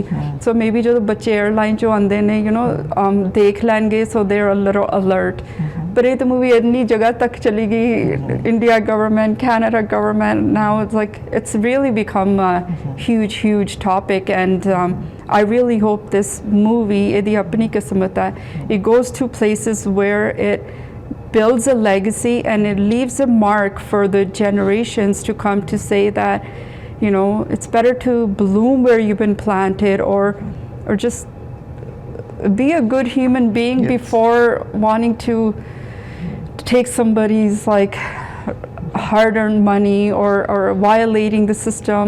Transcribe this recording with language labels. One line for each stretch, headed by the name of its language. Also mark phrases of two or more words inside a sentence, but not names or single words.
English: so maybe
Punjabi: ਜਦੋਂ ਬੱਚੇ 에ਅਰਲਾਈਨ 'ਚੋਂ ਆਉਂਦੇ ਨੇ ਦੇਖ ਲੈਣਗੇ, ਸੋ
English: they are a little alert.
Punjabi: ਪਰ ਇਹ ਤਾਂ ਮੂਵੀ ਇੰਨੀ ਜਗ੍ਹਾ ਤੱਕ ਚਲੀ ਗਈ,
English: India government, Canada government, now it's really become a huge topic, and I really hope this movie,
Punjabi: ਇਹਦੀ ਆਪਣੀ ਕਿਸਮਤ ਹੈ,
English: it goes to places where it builds a legacy and it leaves a mark for the generations to come to say that, you know, it's better to bloom where you've been planted, or just be a good human being before wanting to take somebody's hard-earned money or violating the system.